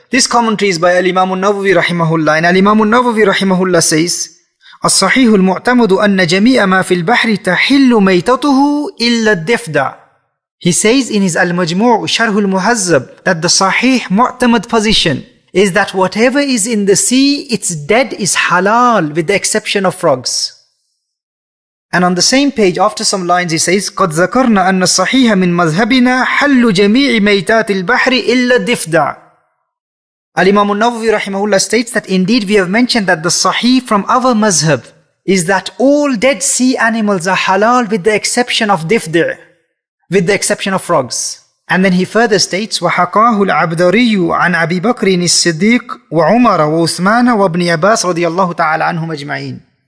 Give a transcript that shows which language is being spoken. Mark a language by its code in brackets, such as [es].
[en] This commentary is by Al-Imam al-Nawawi rahimahullah, and Al-Imam al-Nawawi rahimahullah says, [ar] الصحيح المعتمد أن جميع ما في البحر تحل ميتته إلا الضفدع. [en] He says in his Al-Majmu' Sharh al-Muhazzab that the Sahih Mu'tamad position is that whatever is in the sea, its dead is halal with the exception of frogs. And on the same page, after some lines, he says, [ar] قَدْ ذَكَرْنَا أَنَّ الصَّحِيحَ مِنْ مَذْهَبِنَا حَلُّ جَمِيعِ مَيْتَاتِ الْبَحْرِ إِلَّا الضِّفْدَعِ. [en] Al-Imam al-Nawawi rahimahullah states that indeed we have mentioned that the Sahih from our mazhab is that all dead sea animals are halal with the exception of difdi', with the exception of frogs. And then he further states, [ar] وَحَقَاهُ الْعَبْدَرِيُّ عَنْ أَبِي بَكْرٍ الصِّدِّيقِ وَعُمَرَ وَعُثْمَانَ وَابْنِ عَبَّاسٍ رَضِيَ اللَّهُ تَعَالَى عَنْهُمْ أَجْمَعِينَ.